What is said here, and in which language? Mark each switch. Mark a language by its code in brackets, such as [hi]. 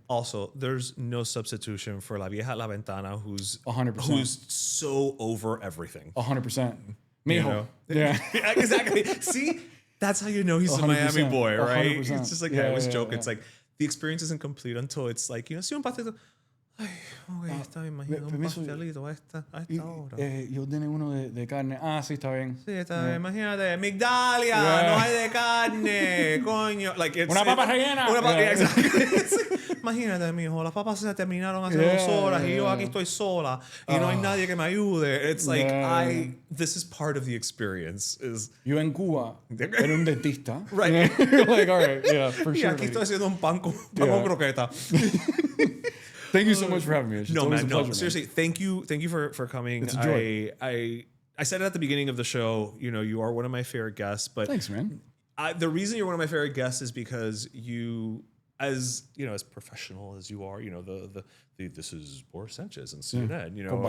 [en] Also, there's no substitution for La Vieja La Ventana, who's 100%. Who's so over everything. 100%. Mijo. You know? Yeah. Exactly. See, that's how you know he's a Miami boy, right? 100%. It's just like, I always joke. It's like, the experience isn't complete until it's like, you know, [es] si un pastelito. Ay, okay, está bien, imagino un pastelito a esta hora. Yo tengo uno de carne. Ah, sí, está bien. Sí, está bien. Imagínate, Migdalia, no hay de carne, coño. [en] Like it's, [es] una papa rellena. Una papa, [en] exactly. [es] Imagínate, mijo, las papas se terminaron hace 2 horas y yo aquí estoy sola y no hay nadie que me ayude. [en] It's like, this is part of the experience. [es] Yo en Cuba era un dentista. [en] Right. Like, all right, yeah, for sure. [es] Y aquí estoy haciendo un pan con croqueta. [en] Thank you so much for having me. No, man, pleasure, seriously, thank you for coming. It's a joy. I said it at the beginning of the show, you know, you are one of my favorite guests, but thanks, man. The reason you're one of my favorite guests is because you, as you know, as professional as you are, you know, the this is Boris Sanchez and CNN, you know,